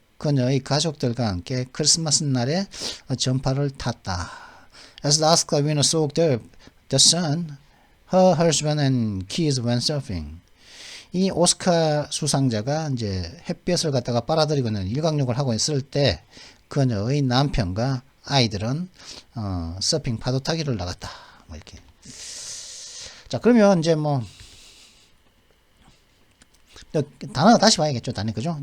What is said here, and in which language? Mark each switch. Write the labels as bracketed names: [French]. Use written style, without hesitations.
[Korean] 그녀의 가족들과 함께 크리스마스 날에 전파를 탔다. [English] As the Oscar winner soaked the sun, her husband and kids went surfing. [Korean] 이 오스카 수상자가 이제 햇볕을 갖다가 빨아들이고 있는 일광욕을 하고 있을 때 그녀의 남편과 아이들은 서핑 파도 타기를 나갔다. 뭐 이렇게. 자, 그러면 이제 뭐 단어 다시 봐야겠죠, 단어 그죠?